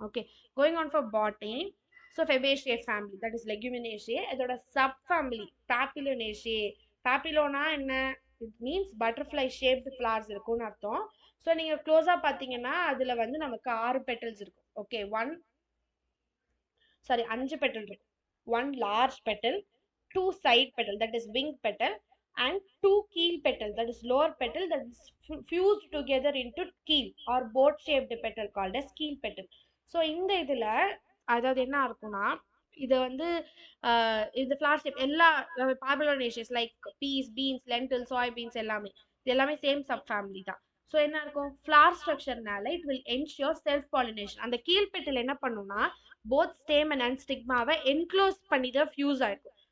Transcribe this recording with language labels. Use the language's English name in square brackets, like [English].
[English] Okay, going on for botany. So Fabaceae family, that is Leguminosae. [Tamil] இதோட sub family பாப்பிலோனேஷியே. பாப்பிலோனா என்ன? [English] it means butterfly shaped flowers [Tamil] இருக்கும்னு அர்த்தம். So நீங்கள் க்ளோஸாக பார்த்தீங்கன்னா அதில் வந்து நமக்கு 6 பெட்டல்ஸ் இருக்கும். ஓகே, 5 petal இருக்கும். [English] 1 large petal, 2 side petal, that is wing petal, and 2 keel petal, that is lower petal, that is fused together into keel or boat shaped petal called as keel petal. [Tamil] So இந்த இதில் அதாவது என்ன இருக்கும்னா, இதை வந்து இந்த flower shape எல்லா பாபிலோனேஷியஸ் like piece, beans, லென்டில், சோய் beans எல்லாமே இது எல்லாமே சேம் சப் ஃபேமிலி தான். [English] So என்ன இருக்கும், flower ஸ்ட்ரக்சர்னால it will ensure self pollination. [Tamil] அந்த கீழ்பெட்டில் என்ன பண்ணும்னா போத் ஸ்டேமன் அண்ட் ஸ்டிக்மாவை என்க்ளோஸ் பண்ணி தான் ஃபியூஸ் ஆயிருக்கும்.